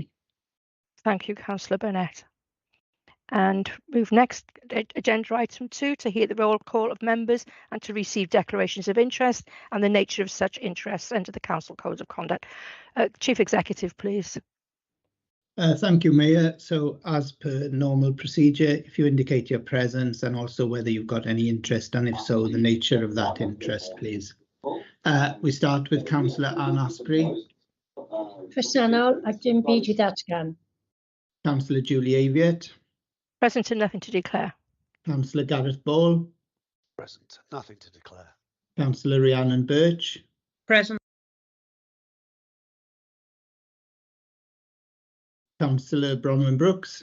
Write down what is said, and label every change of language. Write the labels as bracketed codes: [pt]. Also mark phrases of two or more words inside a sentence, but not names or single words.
[en] Thank you, Councillor Burnett. And move next, agenda item 2, to hear the roll call of members and to receive declarations of interest and the nature of such interests under the Council Code of Conduct. Chief Executive, please. Thank you, Mayor. So as per normal procedure, if you indicate your presence and also whether you've got any interest, and if so, the nature of that interest, please. We start with Councillor Anne Asprey. [cy] Presennol a dim byd I ddatgan. [en] Councillor Julie Aviett. Present and nothing to declare. Councillor Gareth Ball. Present, nothing to declare. Councillor Rhiannon Birch. Present. Councillor Bronwyn Brooks.